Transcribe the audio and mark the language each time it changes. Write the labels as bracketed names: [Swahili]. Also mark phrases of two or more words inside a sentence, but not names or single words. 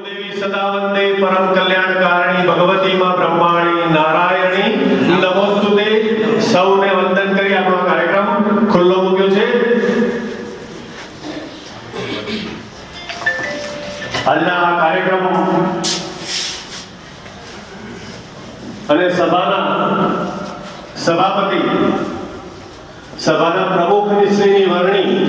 [Sanskrit] सदा वंदे परम कल्याणकारिणी भगवती मां ब्रह्माणी नारायणी नमोस्तुते। [Gujarati] સૌને વંદન કરી આપણો કાર્યક્રમ ખુલ્લો મૂક્યો છે। આજના આ કાર્યક્રમ અને સભાના સભાપતિ સભાના પ્રમુખ નિશ્ચયની વરણી